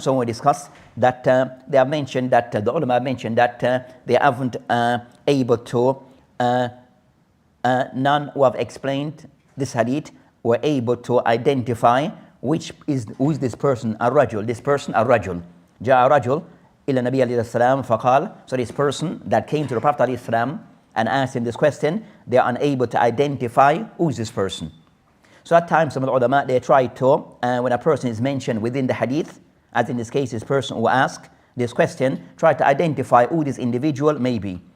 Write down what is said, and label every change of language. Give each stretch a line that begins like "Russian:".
English: So we discussed that they have mentioned that the ulama have mentioned that they haven't able to none who have explained this hadith were able to identify who is this person, الرجل, this person الرجل.
Arabic: جاء رجل إلى النبي عليه السلام فقال.
English: So this person that came to the Prophet ﷺ and asked him this question, they are unable to identify who is this person. So at times some of the ulama, they try to, when a person is mentioned within the hadith, as in this case this person who asked this question, try to identify who this individual may be.